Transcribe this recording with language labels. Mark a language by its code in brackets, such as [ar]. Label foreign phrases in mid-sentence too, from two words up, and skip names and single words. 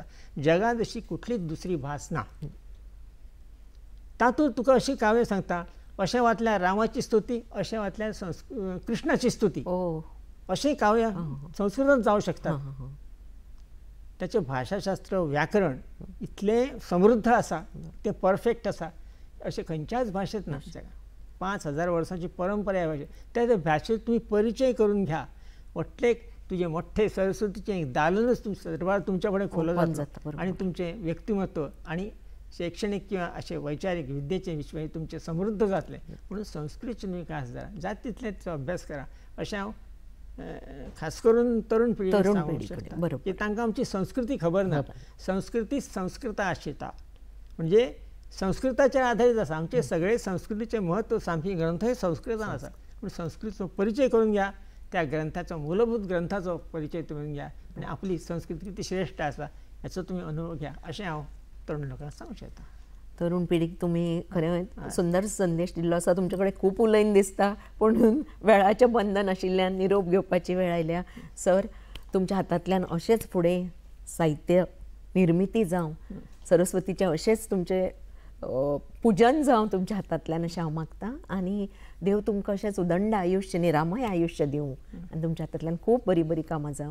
[kok] जगांत अशी कुठलीच दुसरी भास ना. तातूंत तुका अशी काव्य सांगता अशें वाचल्यार रामाची स्तुती अशें वाचल्यार कृष्णाची स्तुती अशें काव्य संस्कृतांत जावं शकता. ताचें भाशाशास्त्र व्याकरण इतलें समृद्ध आसा तें परफेक्ट आसा अशें खंयच्याच भाशेंत ना. 5000 वर्सांची परंपरा ह्या भाशेक त्या भाशेक तुमी परिचय करून घ्या. व्हडले तुझे मोठे सरस्वतीचे एक दालनच सर्वात तुमच्याकडे खोलं ओपन जातं जातं, बरोबर. आणि तुमचे व्यक्तिमत्व आणि शैक्षणिक किंवा असे वैचारिक विद्येचे विश्व हे तुमचे समृद्ध जातले. म्हणून संस्कृतचे तुम्ही खास जरा जात तिथल्याचो अभ्यास करा अशें हांव खास करून तरुण पिढीक तरुण सांगूंक पिढीकडे, शकता बरोबर. की तांकां आमची संस्कृती खबर ना. संस्कृती संस्कृता आशिता म्हणजे संस्कृताचेर आधारीत आसा. आमचे सगळे संस्कृतीचे म्हत्व सामकी ग्रंथ हे संस्कृतान आसा. पूण संस्कृतीचो परिचय करून घ्या, त्या ग्रंथाचो मूलभूत ग्रंथाचो परिचय करून घ्या आणि आपली संस्कृती किती श्रेष्ठ आसा याचो तुम्ही अनुभव घ्या अशें हांव तरुण लोकांक सांगूंक शकता. तरुण पिढीक तुम्ही खरें सुंदर संदेश दिल्लो आसा. तुमचे खूप उलयन दिसता पण वेळाचें बंधन आशिल्ल्यान निरोप घेवपाची वेळ आयल्या. सर, तुमच्या हातांतल्यान अशेंच फुडें साहित्य निर्मिती जावं, सरस्वतीचें अशेंच तुमचें पुजन जावं तुमच्या हातांतल्यान अशें हांव मागतां आणि देव तुमकां अशेंच उदंड आयुश्य निरामय आयुश्य दिवं आनी तुमच्या हातांतल्यान खूब बरी बरी कामां जावं.